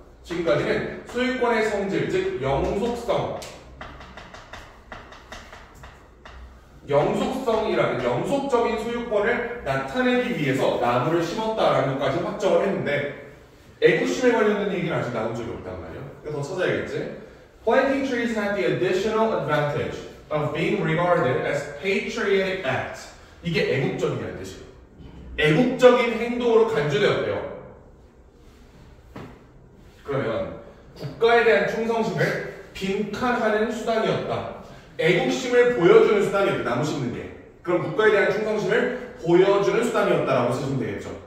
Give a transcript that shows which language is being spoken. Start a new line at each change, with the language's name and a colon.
Korean: 지금까지는 소유권의 성질, 즉 영속성, 영속성이라는 영속적인 소유권을 나타내기 위해서 나무를 심었다라는 것까지 확정을 했는데 애국심에 관련된 얘기는 아직 나온 적이 없단 말이에요. 그래서 더 찾아야겠지.
English: Planting trees have the additional advantage of being regarded as patriotic act.
Korean: 이게 애국적이라는 뜻이에요. 애국적인 행동으로 간주되었대요. 그러면 국가에 대한 충성심을 빈칸하는 수단이었다. 애국심을 보여주는 수단이었다. 나무 심는 게. 그럼 국가에 대한 충성심을 보여주는 수단이었다라고 쓰시면 되겠죠.